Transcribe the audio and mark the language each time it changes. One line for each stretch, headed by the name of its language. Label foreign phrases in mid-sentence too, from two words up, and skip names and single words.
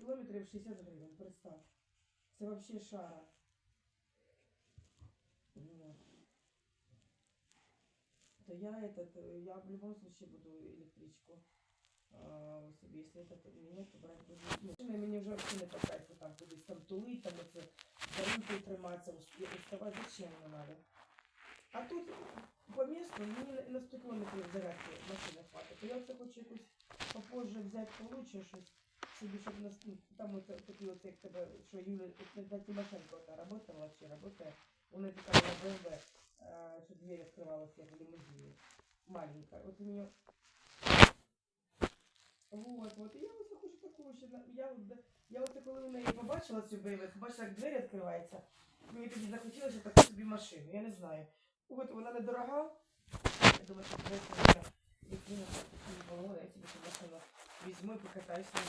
Ukrainian: кілометрів 60 гривень, представ. Це вообще шара. Вот.
Russian: То я в любом случае буду электричку
Ukrainian: собі, якщо
Russian: это менять,
Ukrainian: то брати буду. Ну, мені вже вообще не по кайфу там кудись там тулить, там оце за ринку триматися, уставати,
Russian: зачем не надо.
Ukrainian: А тут
Russian: по месту
Ukrainian: мені на 100 кілометрів зарядки машини хватить. То я оце хочу якусь попозже взяти получше щось, собі, щоб там оце такі оце, як тебе, що Юля, Тимошенко работала чи работає, вона така на БМВ, що двері відкривалися, як в лимузині.
Russian: Маленькая. Вот у нее... Вот. И я вот хочу такого ще.
Ukrainian: Я вот коли у неї побачила цю БМВ, побачила, як двері відкриваються, мені тоді захотілося таку собі машину, я не знаю. Вот вона недорога. Я думаю, що це я собі цю машину візьму і покатаюся.